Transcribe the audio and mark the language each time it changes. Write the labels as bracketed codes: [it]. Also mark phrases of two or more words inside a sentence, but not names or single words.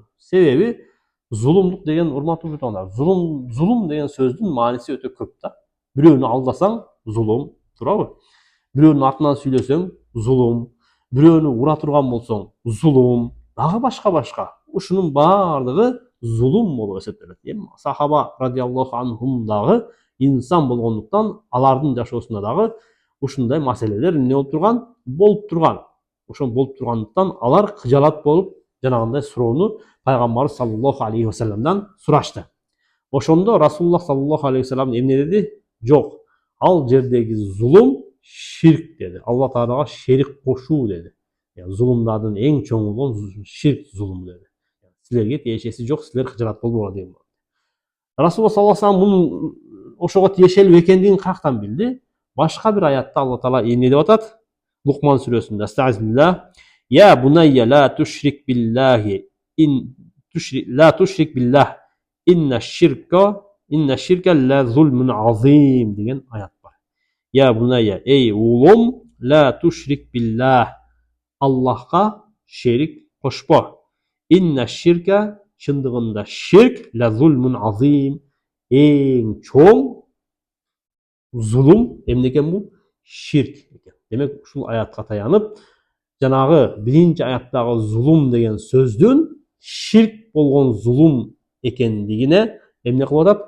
[ky] Себеби зулумдук деген, урматтуу туугандар, зулум деген сөздүн мааниси өтө көп да. Бирөөнү алдасаң зулум, туурабы? Бирөөнүн артынан сүйлөсөң зулум, бирөөнү ура турган болсоң зулум, дагы башка. Ушунун баардыгы зулум болуп эсептелет. Сахаба [ar] رضي الله عنهم [ky] дагы инсан болгондуктан алардын жашоосунда дагы ушундай маселелер эмне болуп турган. Ошол болуп тургандыктан алар кыжалат болуп жанагындай суроону пайгамбарыбыз [ar] صلى الله عليه وسلم [ky] сурашты. Ошондо [ar] رسول الله صلى الله عليه وسلم [ky] эмне деди? Жок, ал жердеги зулум ширк деди. Алла Таалага шерик кошуу деди. Зулумдардын эң чоңу болгон ширк зулум деди. Силерге тиешеси жок, силер кыжалат болбогула деген. [ar] رسول الله صلى الله عليه وسلم [ky] мунун ошого тиешелүү экендигин каяктан билди? Башка бир аятта Алла Таала эмне деп атат? Лукман сүрөсүндө Астагфируллах. [ar] يا بني لا تشرك بالله إن الشرك لظلم عظيم деген аят бар. يا بني, [ky] эй уулум, [ar] لا تشرك بالله, [ky] Аллахка шерик кошпо. [ar] إن الشرك, [ky] чындыгында ширк, [ar] لظلم عظيم, [ky] эң чоң зулум эмне экен бул? Ширк экен. Демек, ушул аятка таянып, жанагы биринчи аяттагы зулум деген сөздүн ширк болгон зулум экендигине эмне кылып атат?